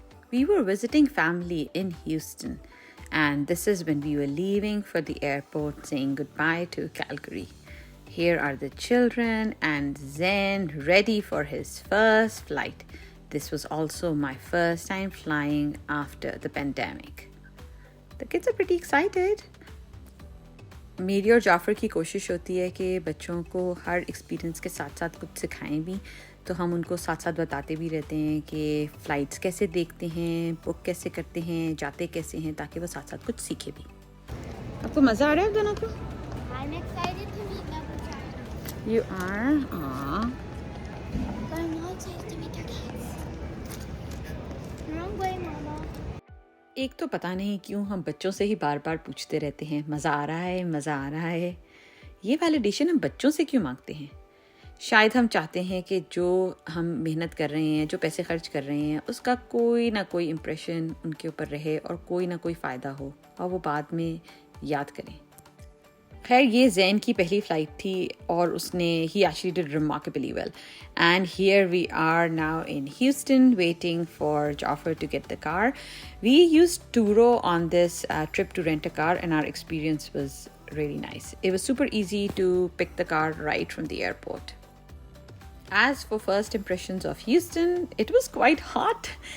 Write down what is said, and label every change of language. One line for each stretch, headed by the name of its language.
English: We were visiting family in Houston, and this is when we were leaving for the airport saying goodbye to Calgary. Here are the children and Zen ready for his first flight. This was also my first time flying after the pandemic. The kids are pretty excited.
Hindi: मेरी और जाफ़र की कोशिश होती है कि बच्चों को हर experience के साथ साथ कुछ सिखाएं भी, तो हम उनको साथ साथ बताते भी रहते हैं कि फ़्लाइट्स कैसे देखते हैं, बुक कैसे करते हैं, जाते कैसे हैं, ताकि वो साथ साथ कुछ सीखे भी. आपको मज़ा आ रहा है दोनों को?
English: I'm excited to meet number 5. You are? Aww. Going outside to meet our kids. Wrong way, Mama.
Hindi: एक तो पता नहीं क्यों हम बच्चों से ही बार बार पूछते रहते हैं, मज़ा आ रहा है, मज़ा आ रहा है. ये वैलिडेशन हम बच्चों से क्यों मांगते हैं? शायद हम चाहते हैं कि जो हम मेहनत कर रहे हैं, जो पैसे खर्च कर रहे हैं, उसका कोई ना कोई इम्प्रेशन उनके ऊपर रहे और कोई ना कोई फ़ायदा हो और वो बाद में याद करें. खैर ये जैन की पहली फ़्लाइट थी और उसने ही
English: Actually did remarkably well. And here we are now in Houston waiting for Jaffer to get the car. We used Turo on this trip to rent a car and our experience was really nice. It was super easy to pick the car right from the airport. As for first impressions of Houston, it was quite hot.